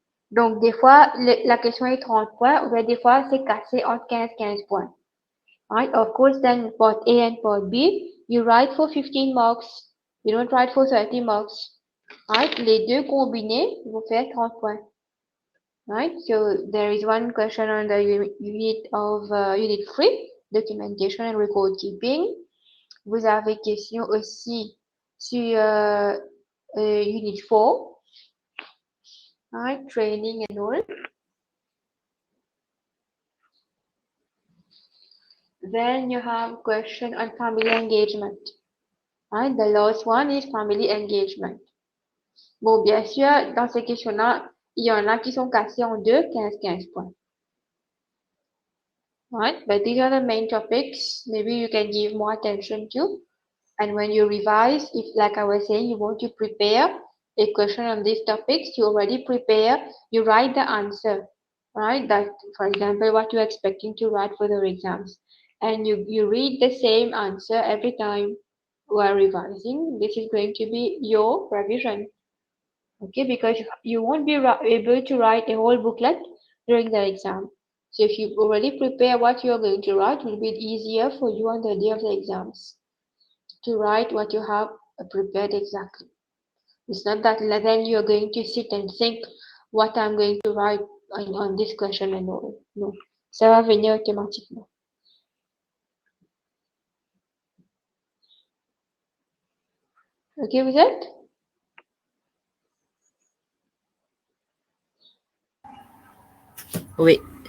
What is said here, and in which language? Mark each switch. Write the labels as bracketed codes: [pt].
[fr] Donc, des fois, la question est 30 points, ou bien des fois, c'est cassé entre 15 points. [en] Right? Of course, then part A and part B, you write for 15 marks. You don't write for 30 marks. Right? [fr] Les deux combinés vont faire 30 points. [en] Right? So, there is one question on the unit of unit 3, documentation and record keeping. [fr] Vous avez question aussi sur unit 4. [en] Right? Training and all. Then you have question on family engagement. Right? The last one is family engagement. [fr] Bon, bien sûr, dans ces questions-là, il y en a qui sont cassées en 2, 15 points. [en] Right? But these are the main topics. Maybe you can give more attention to. And when you revise, if like I was saying, you want to prepare a question on these topics, you already prepare, you write the answer. Right? That, for example, what you're expecting to write for the exams. And you read the same answer every time you are revising. This is going to be your revision. Okay, because you won't be able to write a whole booklet during the exam. So if you already prepare what you're going to write, it will be easier for you on the day of the exams. to write what you have prepared exactly. It's not that then you're going to sit and think what I'm going to write on this question and all. [fr] No, ça va venir automatiquement. Ok, vous êtes? Oui.